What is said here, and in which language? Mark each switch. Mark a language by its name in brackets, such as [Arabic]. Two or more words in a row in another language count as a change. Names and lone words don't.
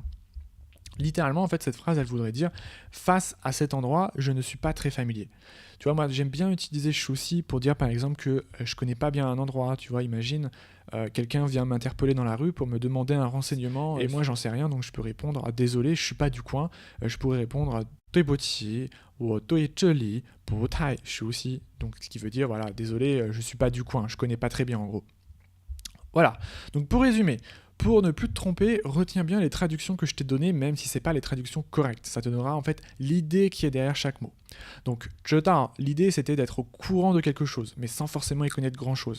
[French] Littéralement, en fait, cette phrase, elle voudrait dire « face à cet endroit, je ne suis pas très familier ». Tu vois, moi, j'aime bien utiliser shuxi pour dire, par exemple, que je connais pas bien un endroit. Tu vois, imagine, quelqu'un vient m'interpeller dans la rue pour me demander un renseignement et moi, j'en sais rien, donc je peux répondre « désolé, je suis pas du coin ». Je pourrais répondre [Chinese] « 对不起，我对这里不太熟悉». [French] Donc, ce qui veut dire, voilà, désolé, je suis pas du coin, je connais pas très bien, en gros. Voilà, donc pour résumer, pour ne plus te tromper, retiens bien les traductions que je t'ai données, même si ce n'est pas les traductions correctes. Ça te donnera en fait l'idée qui est derrière chaque mot. Donc, l'idée c'était d'être au courant de quelque chose, mais sans forcément y connaître grand-chose.